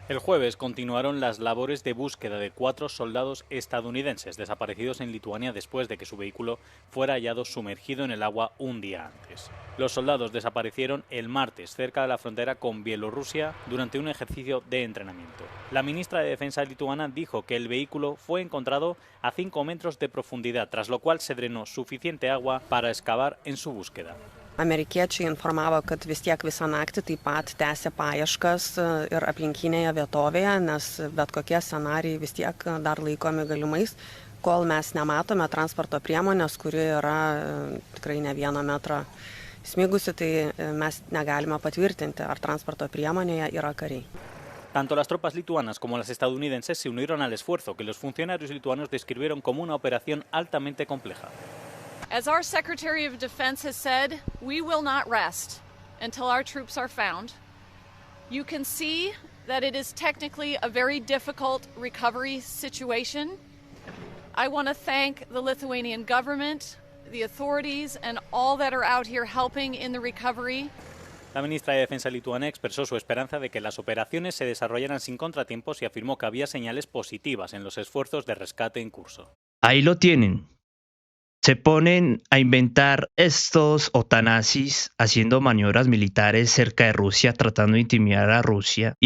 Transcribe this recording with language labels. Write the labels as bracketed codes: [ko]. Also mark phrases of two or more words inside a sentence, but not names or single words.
[es] El jueves continuaron las labores de búsqueda de 4 soldados estadounidenses desaparecidos en Lituania después de que su vehículo fuera hallado sumergido en el agua un día antes. Los soldados desaparecieron el martes cerca de la frontera con Bielorrusia durante un ejercicio de entrenamiento. La ministra de Defensa lituana dijo que el vehículo fue encontrado a 5 metros de profundidad, tras lo cual se drenó suficiente agua para excavar en su búsqueda. [lt] Amerikiečiai informavo, kad vis tiek visą naktį taip pat tęsė paieškas ir aplinkinėje vietovėje, nes bet kokie scenarijai vis tiek dar laikomi galimais, kol mes nematome transporto priemonės, kuri yra tikrai ne 1 metrą smigusi, tai mes negalime patvirtinti, ar transporto priemonėje yra kariai. [es] Tanto las tropas lituanas como las estadounidenses se unieron al esfuerzo que los funcionarios lituanos describieron como una operación altamente compleja. [en] As our Secretary of Defense has said, we will not rest until our troops are found. You can see that it is technically a very difficult recovery situation. I want to thank the Lithuanian government, the authorities, and all that are out here helping in the recovery. [es] La ministra de Defensa lituana expresó su esperanza de que las operaciones se desarrollaran sin contratiempos y afirmó que había señales positivas en los esfuerzos de rescate en curso. Ahí lo tienen. Se ponen a inventar estos otanazis haciendo maniobras militares cerca de Rusia, tratando de intimidar a Rusia.